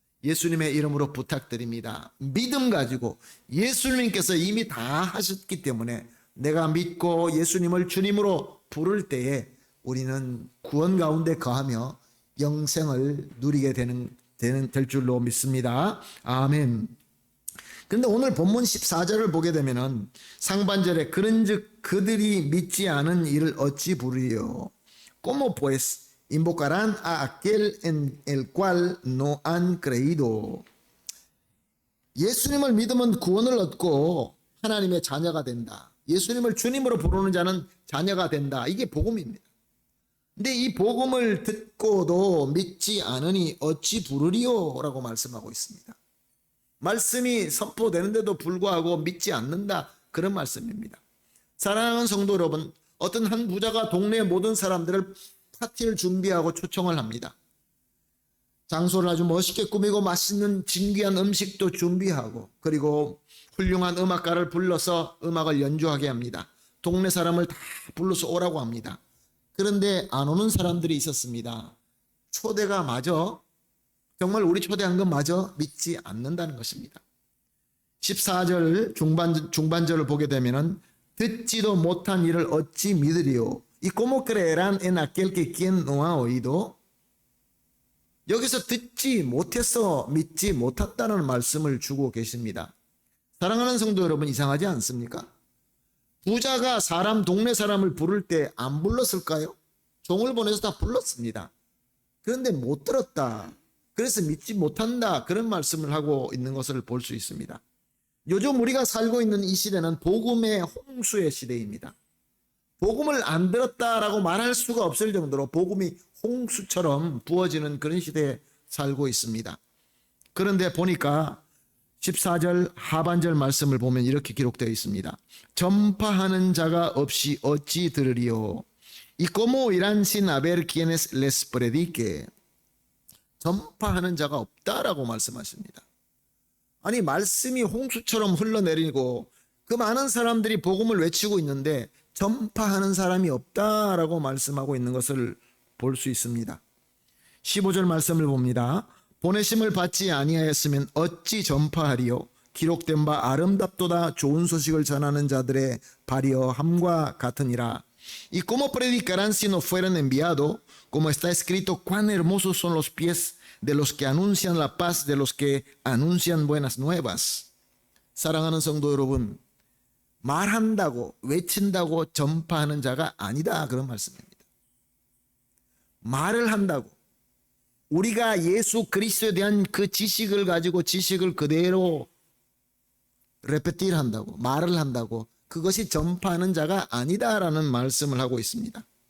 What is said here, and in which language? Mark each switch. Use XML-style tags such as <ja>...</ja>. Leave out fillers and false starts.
<ko>예수님의 이름으로 부탁드립니다. 믿음 가지고 예수님께서 이미 다 하셨기 때문에 내가 믿고 예수님을 주님으로 부를 때에 우리는 구원 가운데 거하며 영생을 누리게 될 줄로 믿습니다. 아멘. 그런데 오늘 본문 14절을 보게 되면은 상반절에 그런즉 그들이 믿지 않은 이를 어찌 부르리요?</ko> <es>Como pues invocarán a aquel en el cual no han creído.</es> <ko>예수님을 믿으면 구원을 얻고 하나님의 자녀가 된다. 예수님을 주님으로 부르는 자는 자녀가 된다. 이게 복음입니다. 근데 이 복음을 듣고도 믿지 않으니 어찌 부르리요? 라고 말씀하고 있습니다. 말씀이 선포되는데도 불구하고 믿지 않는다, 그런 말씀입니다. 사랑하는 성도 여러분, 어떤 한 부자가 동네 모든 사람들을 파티를 준비하고 초청을 합니다. 장소를 아주 멋있게 꾸미고 맛있는 진귀한 음식도 준비하고, 그리고 훌륭한 음악가를 불러서 음악을 연주하게 합니다. 동네 사람을 다 불러서 오라고 합니다. 그런데 안 오는 사람들이 있었습니다. 초대가 맞아? 정말 우리 초대한 건 맞아? 믿지 않는다는 것입니다. 14절 중반절을 보게 되면은 듣지도 못한 일을 어찌 믿으리요?</ko> <es>Y cómo creerán en aquel que quien no ha oído?</es> <ko>여기서 듣지 못해서 믿지 못했다는 말씀을 주고 계십니다. 사랑하는 성도 여러분, 이상하지 않습니까? 부자가 동네 사람을 부를 때 안 불렀을까요? 종을 보내서 다 불렀습니다. 그런데 못 들었다. 그래서 믿지 못한다. 그런 말씀을 하고 있는 것을 볼 수 있습니다. 요즘 우리가 살고 있는 이 시대는 복음의 홍수의 시대입니다. 복음을 안 들었다라고 말할 수가 없을 정도로 복음이 홍수처럼 부어지는 그런 시대에 살고 있습니다. 그런데 보니까 14절 하반절 말씀을 보면 이렇게 기록되어 있습니다. 전파하는 자가 없이 어찌 들으리요?</ko> <es>Y cómo irán sin haber quienes les predique?</es> <ko>전파하는 자가 없다라고 말씀하십니다. 아니, 말씀이 홍수처럼 흘러내리고 그 많은 사람들이 복음을 외치고 있는데 전파하는 사람이 없다라고 말씀하고 있는 것을 볼 수 있습니다. 15절 말씀을 봅니다. 보내심을 받지 아니하였으면 어찌 전파하리요? 기록된 바 아름답도다 좋은 소식을 전하는 자들의 발이여함과 같으니라.</ko> <es>Y cómo predicarán si no fueran enviado, como está escrito, cuán hermosos son los pies de los que anuncian la paz, de los que anuncian buenas nuevas.</es> <ko>사랑하는 성도 여러분, 말한다고 외친다고 전파하는 자가 아니다, 그런 말씀입니다. 말을 한다고, 우리가 예수 그리스도에 대한 그 지식을 가지고 지식을 그대로 레페티를 한다고, 말을 한다고, 그것이 전파하는 자가 아니다라는 말씀을 하고 있습니다.</ko>